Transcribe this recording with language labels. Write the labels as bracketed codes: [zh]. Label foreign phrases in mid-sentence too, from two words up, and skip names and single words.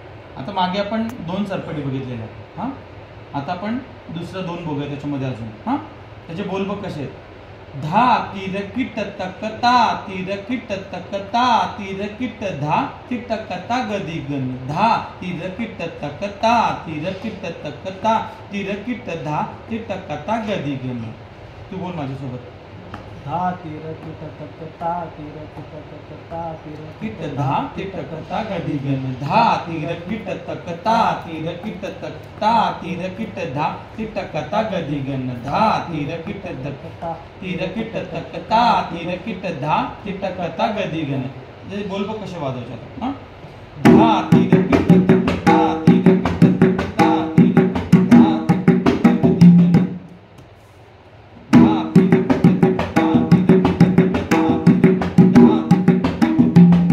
[mr] आता मागे आपण 2 सरपटी बघितलेल्या आहेत हां. आता आपण दुसरं 2 बघूया त्याच्यामध्ये अजून हां. त्याचे बोल बघ कसे आहेत. धा तीर किट तक ता तीर किट तक ता तीर किट धा तिटक ता गदी गण. धा तीर किट तक ता तीर किट तक ता तीर किट धा तिटक ता गदी गण. तू बोल माझ्यासोबत. धा तीर किट तक ता तीर किट तक ता तीर किट धा तिटक ता गदी गण. धा तीर किट तक ता तीर किट तक ता तीर किट धा तिटक ता गदी गण. धा तीर किट तक ता तीर किट तक ता तीर किट धा तिटक ता गदी गण. हे बोल बघ कसे वाजवायचे आता हां. धा तीर किट तक ता तीर किट तक ता तीर किट धा तिटक ता गदी गण. धा तीर किट तक ता तीर किट तक ता तीर किट धा तिटक ता गदी गण.